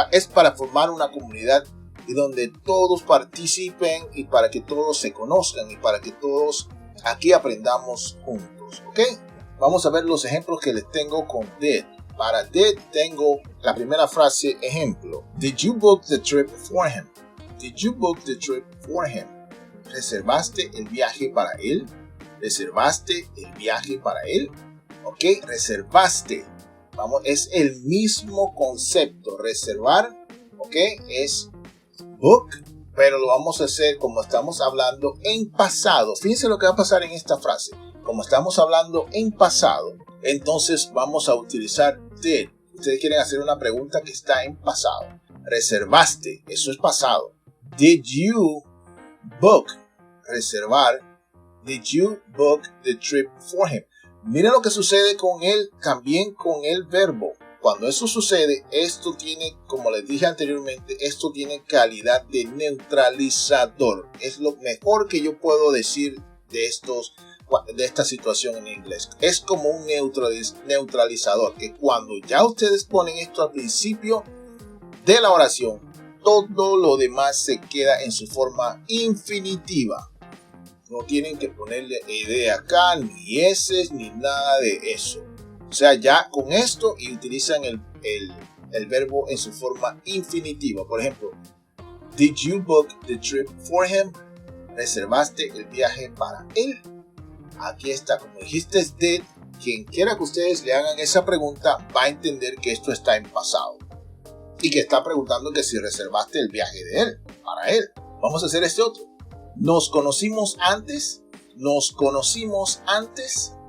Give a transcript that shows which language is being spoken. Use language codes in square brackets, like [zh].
[es] Es para formar una comunidad y donde todos participen y para que todos se conozcan y para que todos aquí aprendamos juntos. ¿Ok? Vamos a ver los ejemplos que les tengo con did. Para did tengo la primera frase, ejemplo. [en] Did you book the trip for him? Did you book the trip for him? [es] ¿Reservaste el viaje para él? ¿Reservaste el viaje para él? Ok, reservaste. Vamos, es el mismo concepto. Reservar, ok, es book, pero lo vamos a hacer como estamos hablando en pasado. Fíjense lo que va a pasar en esta frase. Como estamos hablando en pasado, entonces vamos a utilizar did. Ustedes quieren hacer una pregunta que está en pasado. Reservaste, eso es pasado. [en] Did you book? Reservar. Did you book the trip for him? [es] Miren lo que sucede con él, también con el verbo. Cuando eso sucede, esto tiene, como les dije anteriormente, esto tiene calidad de neutralizador. Es lo mejor que yo puedo decir de esta situación en inglés. Es como un neutralizador, que cuando ya ustedes ponen esto al principio de la oración, todo lo demás se queda en su forma infinitiva. No tienen que ponerle ed acá, ni s, ni nada de eso. O sea, ya con esto y utilizan el verbo en su forma infinitiva. Por ejemplo, [en] did you book the trip for him? [es] ¿Reservaste el viaje para él? Aquí está, como dijiste, did. Quien quiera que ustedes le hagan esa pregunta va a entender que esto está en pasado. Y que está preguntando que si reservaste el viaje de él, para él. Vamos a hacer este otro. ¿Nos conocimos antes? ¿Nos conocimos antes?